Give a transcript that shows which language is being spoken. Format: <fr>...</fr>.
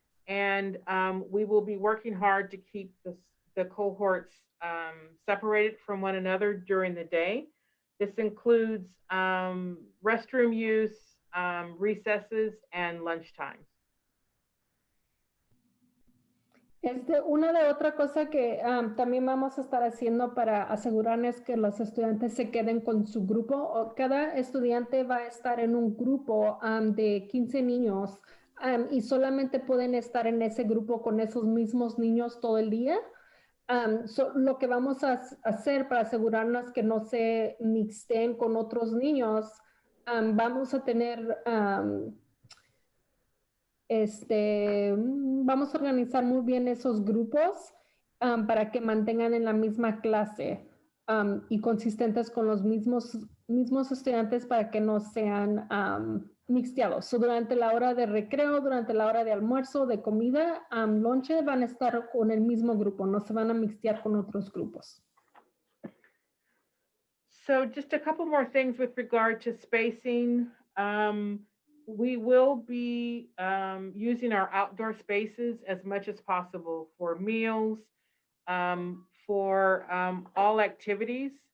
<en>And we will be working hard to keep the cohorts separated from one another during the day. This includes restroom use, recesses, and lunch times.</en> <es>Una de otra cosa que también vamos a estar haciendo para asegurarnos que los estudiantes se queden con su grupo. Cada estudiante va a estar en un grupo de 15 niños y solamente pueden estar en ese grupo con esos mismos niños todo el día. Lo que vamos a hacer para asegurarnos que no se mixten con otros niños, vamos a tener, vamos a organizar muy bien esos grupos para que mantengan en la misma clase y consistentes con los mismos estudiantes para que no sean mixteados. Durante la hora de recreo, durante la hora de almuerzo, de comida, lonche, van a estar con el mismo grupo, no se van a mixtear con otros grupos.</es> <en>So just a couple more things with regard to spacing. We will be using our outdoor spaces as much as possible for meals, for all activities.</en>